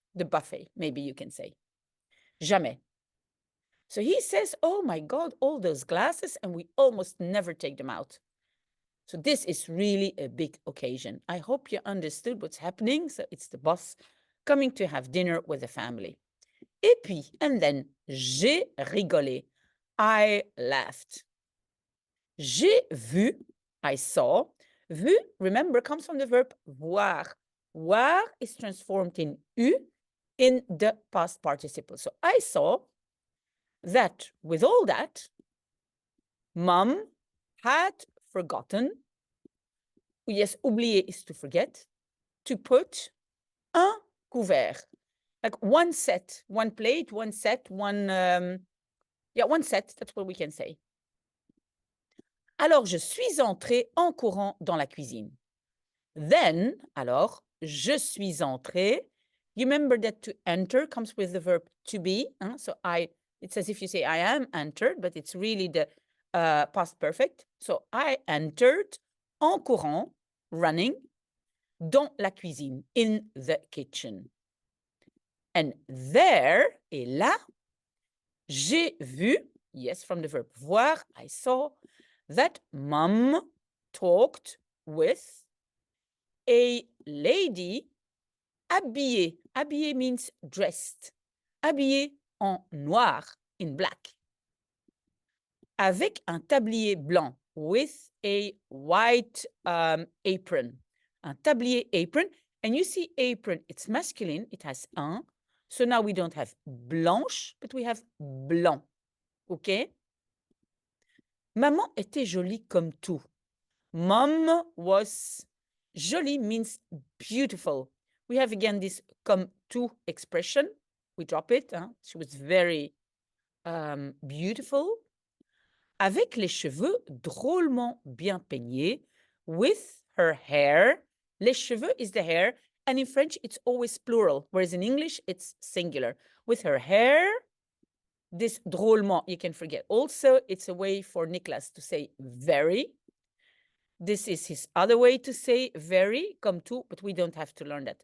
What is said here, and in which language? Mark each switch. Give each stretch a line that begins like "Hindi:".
English: The buffet, maybe you can say. Jamais. So he says, oh my God, all those glasses, and we almost never take them out. So this is really a big occasion. I hope you understood what's happening. So it's the boss coming to have dinner with the family.
French: Et puis,
English: and then,
French: j'ai rigolé.
English: I laughed.
French: J'ai vu,
English: I saw. Vu, remember, comes from the verb voir. Voir is transformed in u in the past participle. So I saw that with all that, Mom had forgotten, yes, oublier is to forget, to put un couvert. Like one set, one plate, one set, one set, that's what we can say.
French: Alors, je suis entrée en courant dans la cuisine.
English: Then,
French: alors, je suis entrée.
English: You remember that to enter comes with the verb to be. So it's as if you say I am entered, but it's really the past perfect. So I entered
French: en courant,
English: running,
French: dans la cuisine,
English: in the kitchen. And there,
French: et là, j'ai vu,
English: yes, from the verb voir, I saw, that Mom talked with a lady habillée. Habillée means dressed.
French: Habillée en noir,
English: in black.
French: Avec un tablier blanc,
English: with a white apron.
French: Un tablier apron.
English: And you see apron, it's masculine, it has un. So now we don't have blanche, but we have blanc. Okay?
French: Maman était jolie comme tout.
English: Mom was jolie means beautiful. We have again this comme tout expression. We drop it. She was very beautiful.
French: Avec les cheveux drôlement bien peignés, with her hair.
English: Les cheveux is the hair, and in French it's always plural, whereas in English it's singular. With her hair, this drôlement, you can forget. Also, it's a way for Nicolas to say very. This is his other way to say very, comme tout, but we don't have to learn that.